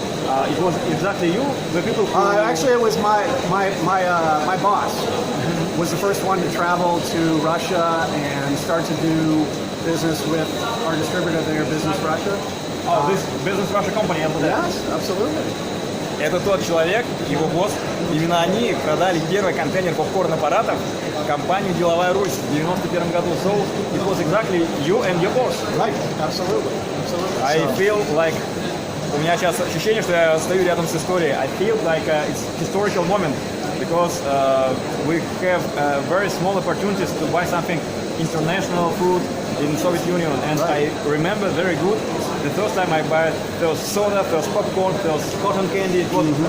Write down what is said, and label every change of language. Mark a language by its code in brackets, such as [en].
[en] It was exactly you, the people who... Actually, it was my boss was the first one to travel to Russia and start to do business with our distributor there, Business Russia. Oh, this Business Russia company? Yes, absolutely. [ru] Это тот человек, его босс, именно они продали первый контейнер попкорн-аппаратов компанию «Деловая Русь» в 91 году. [en] So it was exactly you and your boss. Right, absolutely. I feel like... [ru] У меня сейчас ощущение, что я стою рядом с историей. [en] I feel like it's historical moment because we have very small opportunities to buy something international food in Soviet Union, and I remember very good the first time I buy first soda, first popcorn, first cotton candy, it was